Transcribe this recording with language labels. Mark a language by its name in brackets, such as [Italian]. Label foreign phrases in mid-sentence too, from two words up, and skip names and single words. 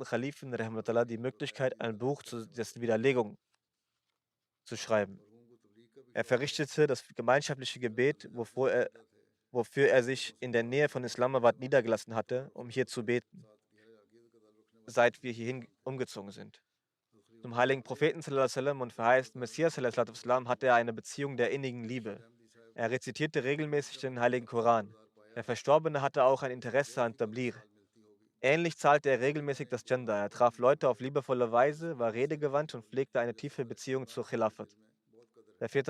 [German] Khalifen Rahmatullah die Möglichkeit, ein Buch zu dessen Widerlegung zu schreiben. Er verrichtete das gemeinschaftliche Gebet, wofür er sich in der Nähe von Islamabad niedergelassen hatte, um hier zu beten, seit wir hierhin umgezogen sind. Zum heiligen Propheten [Arabic] صلى الله عليه وسلم [German] und verheißten Messias [Arabic] صلى الله عليه وسلم [German] hatte er eine Beziehung der innigen Liebe. Er rezitierte regelmäßig den heiligen Koran. Der Verstorbene hatte auch ein Interesse an Tabligh. Ähnlich zahlte er regelmäßig das Gender. Er traf Leute auf liebevolle Weise, war redegewandt und pflegte eine tiefe Beziehung zur Khilafat. Der 4.